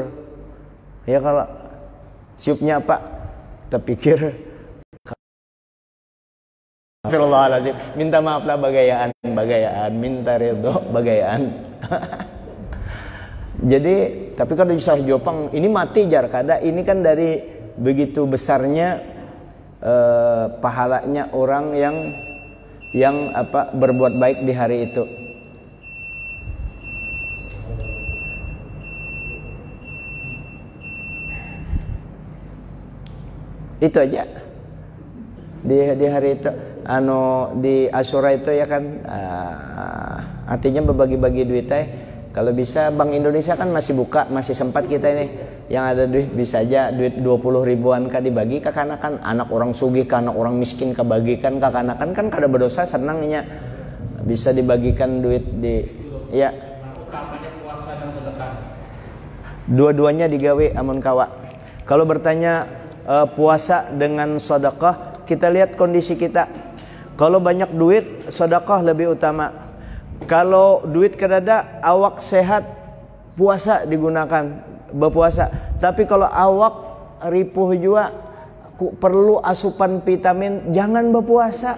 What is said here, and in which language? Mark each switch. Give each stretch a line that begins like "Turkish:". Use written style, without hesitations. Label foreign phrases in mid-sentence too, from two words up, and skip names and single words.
Indonesian: Ya kalau siupnya apa? Terpikir Astagfirullahaladzim, minta maaflah bagayaan, minta ridho bagayaan. Jadi, tapi kalau di Sahih Jopang ini mati jar kada, ini kan dari begitu besarnya pahalanya orang yang apa berbuat baik di hari itu. Itu aja di hari itu, di Asyura itu ya kan, artinya berbagi-bagi duit Kalau bisa Bank Indonesia kan masih buka, masih sempat kita ini yang ada duit bisa aja duit 20 ribuan kah dibagi ke kanakan, anak orang sugih ke anak orang miskin kebagikan ke kanakan, kan kada berdosa, senangnya bisa dibagikan duit di ya. Dua-duanya digawe amun kawa. Kalau bertanya puasa dengan sedekah, kita lihat kondisi kita. Kalau banyak duit, sedekah lebih utama. Kalau duit kadada, awak sehat, puasa digunakan, berpuasa. Tapi kalau awak ripuh juga, perlu asupan vitamin, jangan berpuasa.